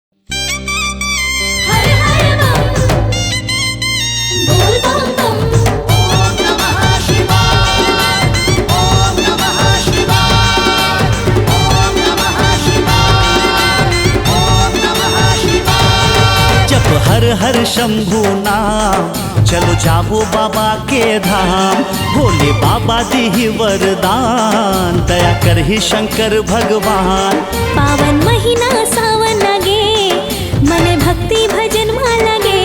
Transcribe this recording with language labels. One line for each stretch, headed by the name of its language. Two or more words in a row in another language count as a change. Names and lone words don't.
Chhattisgarhi: हर हर बम बोल बम बम।
Sanskrit: ओम नमः शिवाय ओम नमः शिवाय ओम नमः शिवाय ओम नमः शिवाय।
Chhattisgarhi: जप हर हर शंभु नाम, चलो जाबो बाबा के धाम। भोले बाबा दी वरदान, दया करहि शंकर भगवान। पावन महीना सावन लगे, मन भक्ति भजन मा लगे।